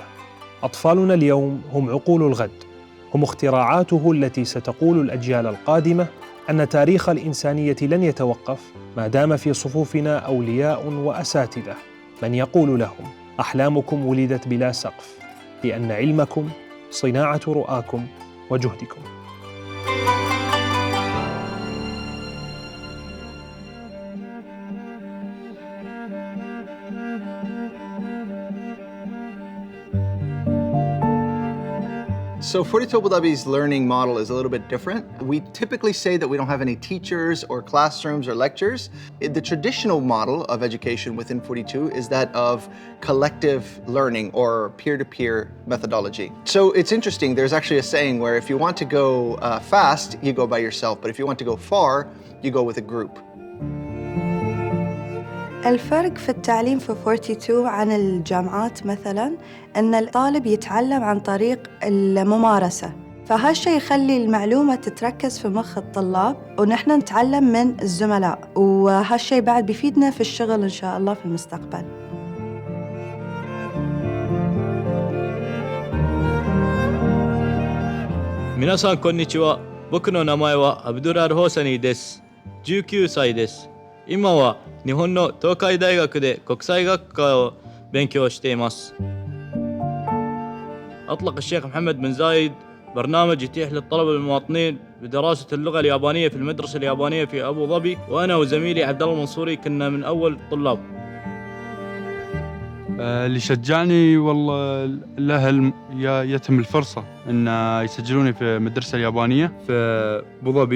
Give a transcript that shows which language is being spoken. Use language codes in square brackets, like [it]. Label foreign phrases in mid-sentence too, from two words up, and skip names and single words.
[ar] أطفالنا اليوم هم عقول الغد، هم اختراعاته التي ستقول الأجيال القادمة أن تاريخ الإنسانية لن يتوقف ما دام في صفوفنا أولياء وأساتذة من يقول لهم: أحلامكم ولدت بلا سقف، لأن علمكم صناعة رؤاكم وجهدكم. [en] So 42 Abu Dhabi's learning model is a little bit different. We typically say that we don't have any teachers or classrooms or lectures. The traditional model of education within 42 is that of collective learning or peer-to-peer methodology. So it's interesting, there's actually a saying where if you want to go fast, you go by yourself, but if you want to go far, you go with a group. [ar] الفرق في التعليم في 42 عن الجامعات مثلاً أن الطالب يتعلم عن طريق الممارسة، فهالشي يخلي المعلومة تتركز في مخ الطلاب ونحن نتعلم من الزملاء، وهالشي بعد بيفيدنا في الشغل إن شاء الله في المستقبل. [ja] 皆さんこんにちは。僕の名前はアブドゥラル・ホサニーです。19歳です。今は日本の東海大学で国際学科を勉強しています。 [ar] أطلق الشيخ محمد بن زايد برنامج يتيح للطلبة المواطنين بدراسة اللغة اليابانية في المدرسة اليابانية في أبو ظبي، وأنا وزميلي عبد الله المنصوري كنا من أول الطلاب. اللي شجعني والله الأهل يتم الفرصة إن يسجلوني في المدرسة اليابانية في أبو ظبي.